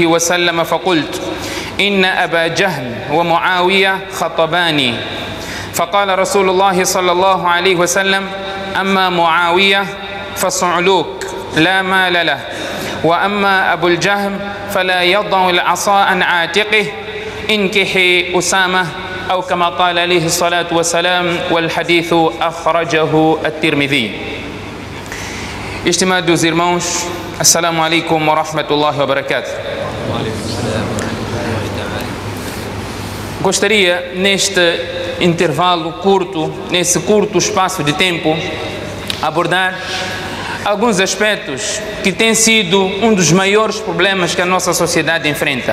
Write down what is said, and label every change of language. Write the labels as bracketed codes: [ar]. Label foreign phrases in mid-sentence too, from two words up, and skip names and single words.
[ar] وسلم فقلت إن أبا جهل ومعاوية خطباني، فقال رسول الله صلى الله عليه وسلم أما معاوية فصعلوك لا مال له، وأما أبو الجهم فلا يضع العصا عن عاتقه انكحي أسامة، أو كما قال عليه الصلاة والسلام، والحديث أخرجه الترمذي. [pt] Estimados irmãos, [ar] السلام عليكم ورحمة الله وبركاته. [pt] Gostaria, neste intervalo curto, nesse curto espaço de tempo, abordar alguns aspectos que têm sido um dos maiores problemas que a nossa sociedade enfrenta.